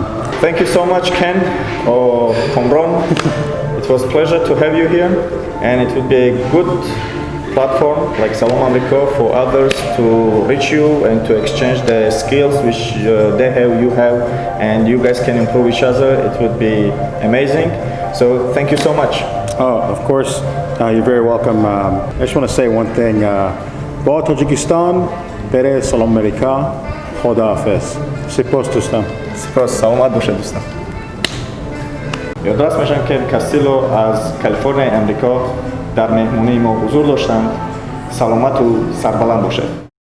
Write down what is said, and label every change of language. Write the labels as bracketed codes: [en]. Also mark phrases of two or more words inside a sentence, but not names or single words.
[en] Thank you so much, Ken or Komron. It was a pleasure to have you here, and it would be a good platform like Salom Amriko for others to reach you and to exchange the skills which they have, you have, and you guys can improve each other. It would be amazing. So thank you so much. Oh, of course, you're very welcome. I just want to say one thing. [tg] Ba Tajikistan, bere Salom Amerika, Khoda Hafiz. Sipos dostam. Sipos, salomat boshad dostam. [fa] یادداشت میشن که کاستیلو از کالیفرنیای امریکا در مهمونی ما حضور داشتند. سلامت و سربلند باشد.